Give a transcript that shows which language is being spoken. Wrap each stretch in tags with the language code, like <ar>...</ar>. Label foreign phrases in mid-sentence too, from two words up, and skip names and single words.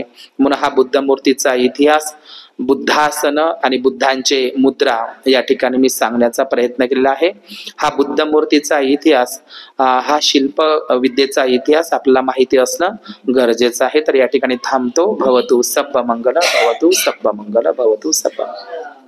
<mr>म्हणून हा बुद्ध मूर्तीचा इतिहास, बुद्धासन आणि बुद्धांचे मुद्रा या ठिकाणी मी सांगण्याचा प्रयत्न केलेला आहे. हा बुद्ध मूर्तीचा इतिहास, हा शिल्प विद्येचा इतिहास आपल्याला माहिती असणं गरजेचं आहे. तर या ठिकाणी थांबतो.</mr> <pi>भवतु सब्ब मंगल, भवतु सब्ब मंगल, भवतु सब्ब.</pi>